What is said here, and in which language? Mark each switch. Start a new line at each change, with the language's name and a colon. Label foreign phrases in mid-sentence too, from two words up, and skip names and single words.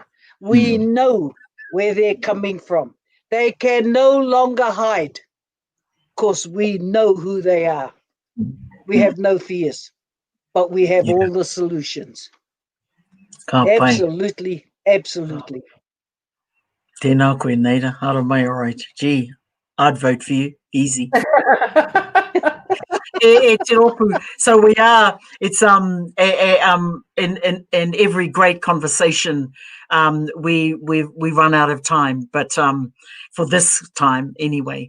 English: We know where they're coming from. They can no longer hide because we know who they are. We have no fears, but we have all the solutions. Absolutely, absolutely.
Māori: Tēnā koe, Naida. Hara mai,
English: all right. Gee, I'd vote for you. Easy. Te Ropu. So we are. It's in every great conversation, we run out of time, but for this time anyway.